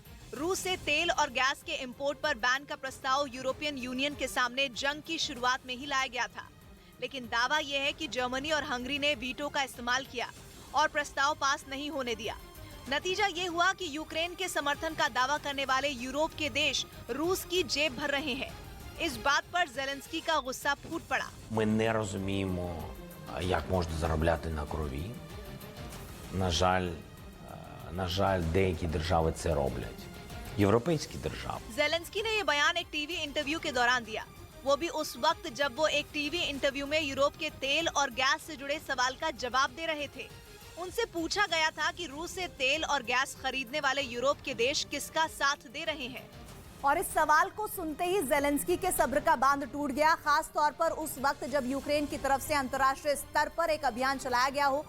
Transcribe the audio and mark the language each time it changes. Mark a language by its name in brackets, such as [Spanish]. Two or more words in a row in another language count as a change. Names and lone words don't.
[Hindi] रूस से तेल और गैस के इंपोर्ट पर बैन का प्रस्ताव यूरोपियन यूनियन के सामने जंग की शुरुआत में ही लाया गया था, लेकिन दावा यह है कि जर्मनी और हंगरी ने वीटो का इस्तेमाल किया और प्रस्ताव पास नहीं होने दिया। नतीजा ये हुआ कि यूक्रेन के समर्थन का दावा करने वाले यूरोप के देश रूस की जेब भर रहे हैं। इस बात पर ज़ेलेंस्की का गुस्सा फूट पड़ा। [Ukrainian] Ми не розуміємо, як можна заробляти на крові. На жаль, деякі держави це роблять. यूरोपीय держав। [Hindi] ज़ेलेंस्की ने ये बयान एक टीवी इंटरव्यू के दौरान दिया, वो भी उस वक्त जब वो एक टीवी इंटरव्यू में यूरोप के तेल और गैस से जुड़े सवाल का जवाब दे रहे थे। उनसे पूछा गया था कि रूस से तेल और गैस खरीदने वाले यूरोप के देश किसका साथ दे रहे हैं। और इस सवाल को सुनते ही ज़ेलेंस्की के सब्र का बांध टूट गया, खास तौर पर उस वक्त जब यूक्रेन की तरफ से अंतर्राष्ट्रीय स्तर पर एक अभियान चलाया गया हो।